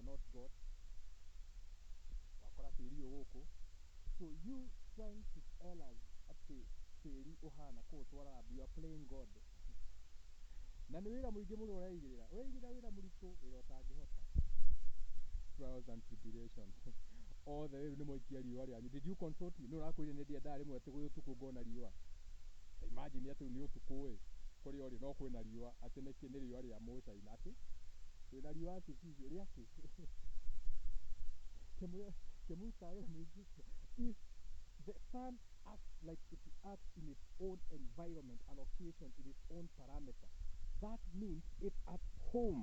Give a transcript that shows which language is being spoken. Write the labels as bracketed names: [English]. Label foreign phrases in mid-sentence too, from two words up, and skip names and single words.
[Kikuyu] got wakora tĩri ũgũkũ. [English] So you trying to tell us [Kikuyu] atĩ tĩri ũhana kũũtwara [English] lab, you are playing God. [Kikuyu] Na nĩ wĩra mũingĩ mũno ũreigĩrĩra wĩra mũritũ, wĩra ũtangĩhota. [English] Trials and tribulations. [Kikuyu] Othe rĩu nĩ moikia riũa rĩanyu. [English] Did you consult me? [Kikuyu] Nĩ ũrakwĩrire nĩ ndiendaga rĩmwe atĩ gwĩ ũtukũ ngona riũa. Ta imagine atĩ nĩ ũtukũ kũrĩa ũrĩ no kwĩna riũa, atĩ nĩ riũa rĩa Mũchina atĩ kwĩna riũa artificial rĩakĩ. Kĩmuruta wĩra mũingĩ. [English] If the sun acts like it acts in its own environment and location, in its own parameter, that means it's at home.